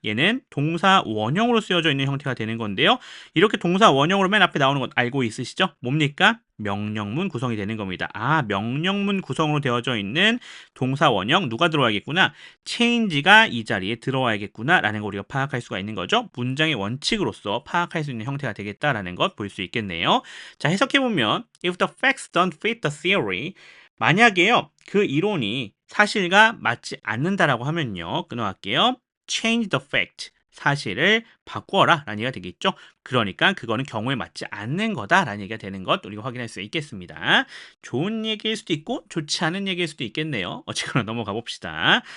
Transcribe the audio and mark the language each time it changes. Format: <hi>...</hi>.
<ko>얘는 동사 원형으로 쓰여져 있는 형태가 되는 건데요. 이렇게 동사 원형으로 맨 앞에 나오는 것 알고 있으시죠? 뭡니까? 명령문 구성이 되는 겁니다. 아, 명령문 구성으로 되어져 있는 동사 원형 누가 들어와야겠구나? change가 이 자리에 들어와야겠구나 라는 걸 우리가 파악할 수가 있는 거죠. 문장의 원칙으로서 파악할 수 있는 형태가 되겠다라는 것 볼 수 있겠네요. 자, 해석해보면</ko> <en>If the facts don't fit the theory</en> <ko>만약에요. 그 이론이 사실과 맞지 않는다라고 하면요. 끊어갈게요.</ko> <en>Change the fact</en> <ko>사실을 바꿔라 라는 얘기가 되겠죠. 그러니까 그거는 경우에 맞지 않는 거다라는 얘기가 되는 것 우리가 확인할 수 있겠습니다. 좋은 얘기일 수도 있고 좋지 않은 얘기일 수도 있겠네요. 어쨌거나 넘어가 봅시다.</ko>